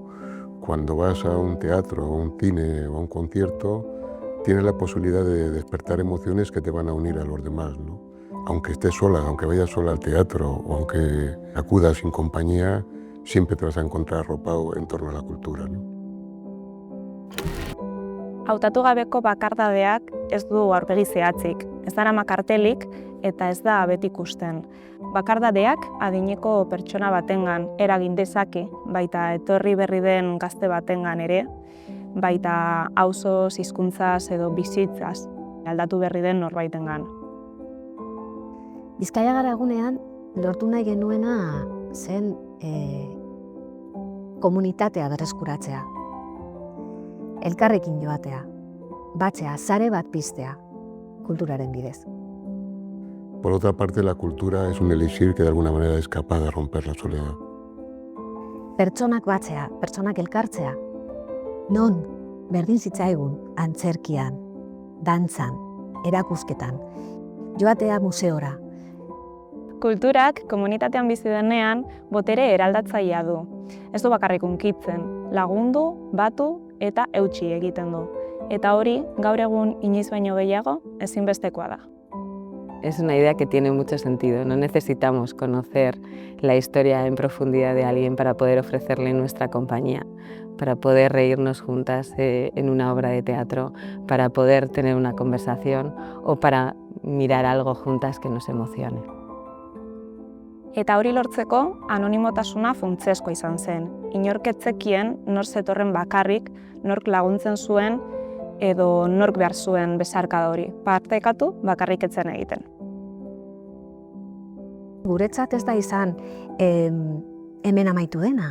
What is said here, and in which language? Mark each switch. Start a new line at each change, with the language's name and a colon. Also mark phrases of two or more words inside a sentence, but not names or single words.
Spanish: Cuando vas a un teatro, a un cine o a un concierto, tienes la posibilidad de despertar emociones que te van a unir a los demás, ¿no? Aunque estés sola, aunque vayas sola al teatro o aunque acudas sin compañía, siempre te vas a encontrar arropado en torno a la cultura, ¿no?
Basque: Hautatu gabeko bakardadeak ez du aurpegi zehatzik, ez darama kartelik eta ez da beti ikusten. Bakardadeak adineko pertsona batengan eragin dezake, baita etorri berri den gazte batengan ere, baita auzoz, hizkuntzaz edo bizitzaz aldatu berri den norbaitengan. Bizkaia Gara egunean lortu nahi genuena zen komunitatea berreskuratzea. Elkarrekin joatea, batzea, sare bat piztea, kulturaren bidez.
Spanish: Por otra parte, la cultura es un elixir que de alguna manera es capaz de romper la soledad.
Basque: Pertsonak batzea, pertsonak elkartzea, non berdin zitzaigun antzerkian, dantzan, erakusketan, joatea museora. Kulturak komunitatean bizi denean botere eraldatzailea du. Ez du bakarrik hunkitzen, lagundu, batu eta eutsi egiten du. Eta hori, gaur egun inoiz baino gehiago, ezinbestekoa da.
Spanish: Es una idea que tiene mucho sentido. No necesitamos conocer la historia en profundidad de alguien para poder ofrecerle nuestra compañía, para poder reírnos juntas en una obra de teatro, para poder tener una conversación o para mirar algo juntas que nos emocione.
Basque: Eta hori lortzeko anonimotasuna funtsezkoa izan zen. Inork ez zekien nor zetorren bakarrik, nork laguntzen zuen edo nork behar zuen besarkada hori. Partekatu bakarrik ez zen egiten. Guretzat ez da izan hemen amaitu dena.